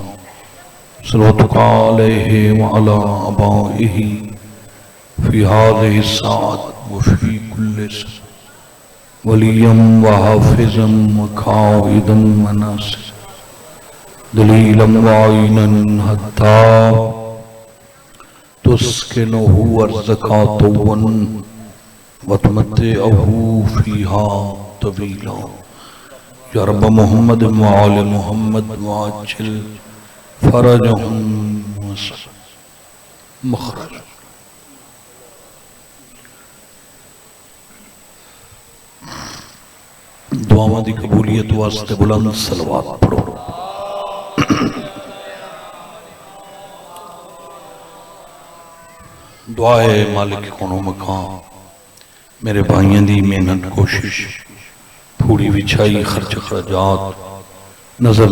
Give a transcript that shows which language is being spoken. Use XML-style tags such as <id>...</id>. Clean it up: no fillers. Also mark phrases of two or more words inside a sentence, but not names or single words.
<ar>صلواتك عليه وعلى آبائه في هذه الساعة وفي كل ساعة وليا وحافظا وقائدا وناصرا دليلا وعينا حتى تسكنه أرزقا طوّا وتمتعه فيها طويلا يا رب محمد وآل محمد وعجل فرجهم مخرج.</ar> <pa>دعاواں دی قبولیت واسطے بلند صلوات پڑھو. دعائے مالک کون و مکان میرے بھائیاں دی محنت کوشش پھوڑی وچھائی خرچ خرجات نظر</pa>